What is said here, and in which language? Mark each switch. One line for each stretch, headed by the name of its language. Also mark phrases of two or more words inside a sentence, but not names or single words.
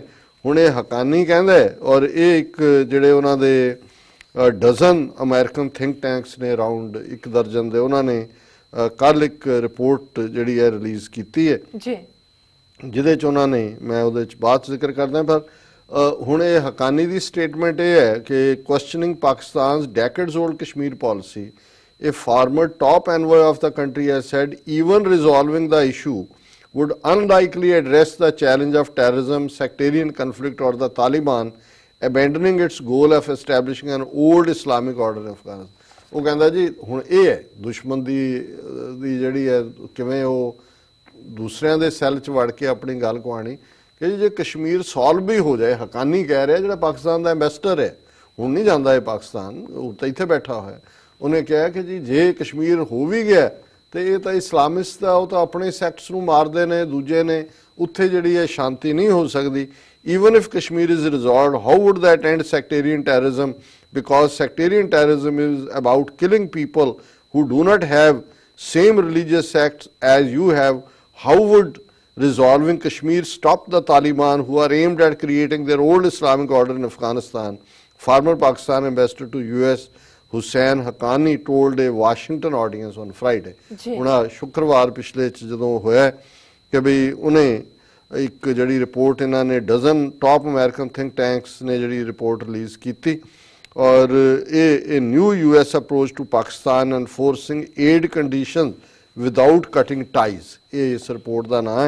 Punjabi: ਹੁਣ ਇਹ ਹੱਕਾਨੀ ਕਹਿੰਦਾ ਔਰ ਇਹ ਇੱਕ ਜਿਹੜੇ ਉਹਨਾਂ ਦੇ
English: dozen American think tanks
Punjabi: ਨੇ, ਅਰਾਊਂਡ 1 ਦਰਜਨ ਦੇ, ਉਹਨਾਂ ਨੇ ਕੱਲ ਇੱਕ ਰਿਪੋਰਟ ਜਿਹੜੀ ਹੈ ਰਿਲੀਜ਼ ਕੀਤੀ ਹੈ ਜੀ, ਜਿਹਦੇ 'ਚ ਉਹਨਾਂ ਨੇ, ਮੈਂ ਉਹਦੇ 'ਚ ਬਾਅਦ 'ਚ ਜ਼ਿਕਰ ਕਰਦਾ, ਪਰ ਹੁਣ ਇਹ ਹੱਕਾਨੀ ਦੀ ਸਟੇਟਮੈਂਟ ਇਹ ਹੈ ਕਿ
English: questioning Pakistan's decades old Kashmir policy, a former top envoy of the country has said even resolving the issue would unlikely address the challenge of terrorism, sectarian conflict or the Taliban abandoning its goal of establishing an old Islamic order in Afghanistan।
Punjabi: ਉਹ ਕਹਿੰਦਾ ਜੀ ਹੁਣ ਇਹ ਹੈ ਦੁਸ਼ਮਣ ਦੀ ਜਿਹੜੀ ਹੈ ਕਿਵੇਂ ਉਹ ਦੂਸਰਿਆਂ ਦੇ ਸੈੱਲ 'ਚ ਵੜ ਕੇ ਆਪਣੀ ਗੱਲ ਕਹਾਣੀ ਕਿ ਜੇ ਕਸ਼ਮੀਰ ਸੋਲਵ ਵੀ ਹੋ ਜਾਏ, ਹੱਕਾਨੀ ਕਹਿ ਰਿਹਾ ਜਿਹੜਾ ਪਾਕਿਸਤਾਨ ਦਾ ਐਂਬੈਸਡਰ ਹੈ, ਹੁਣ ਨਹੀਂ ਜਾਂਦਾ ਇਹ ਪਾਕਿਸਤਾਨ, ਉਹ ਤਾਂ ਇੱਥੇ ਬੈਠਾ ਹੋਇਆ, ਉਹਨੇ ਕਿਹਾ ਕਿ ਜੀ ਜੇ ਕਸ਼ਮੀਰ ਹੋ ਵੀ ਗਿਆ ਤੇ ਇਹ ਤਾਂ ਇਸਲਾਮਿਸਟ ਆ, ਉਹ ਤਾਂ ਆਪਣੇ ਸੈਕਟਸ ਨੂੰ ਮਾਰਦੇ ਨੇ, ਦੂਜੇ ਨੇ, ਉੱਥੇ ਜਿਹੜੀ ਹੈ ਸ਼ਾਂਤੀ ਨਹੀਂ ਹੋ ਸਕਦੀ।
English: even if Kashmir is resolved, how would that end sectarian terrorism? Because sectarian terrorism is about killing people who do not have same religious sects as you have. How would resolving Kashmir stop the Taliban, who are aimed at creating their old Islamic order in Afghanistan? Former Pakistan ambassador to US Hussain Haqqani told a Washington audience on Friday.
Punjabi: ਉਹਨਾਂ ਸ਼ੁੱਕਰਵਾਰ ਪਿਛਲੇ ਚ ਜਦੋਂ ਹੋਇਆ ਕਿ ਵੀ ਉਹਨੇ ਇੱਕ ਜਿਹੜੀ ਰਿਪੋਰਟ ਇਹਨਾਂ ਨੇ
English: dozen top American think tanks
Punjabi: ਨੇ ਜਿਹੜੀ ਰਿਪੋਰਟ ਰਿਲੀਜ਼ ਕੀਤੀ, ਔਰ ਇਹ ਨਿਊ US ਅਪਰੋਚ ਟੂ ਪਾਕਿਸਤਾਨ ਐਨਫੋਰਸਿੰਗ ਏਡ ਕੰਡੀਸ਼ਨ ਵਿਦਆਊਟ ਕਟਿੰਗ ਟਾਈਜ਼, ਇਹ ਇਸ ਰਿਪੋਰਟ ਦਾ ਨਾਂ ਹੈ।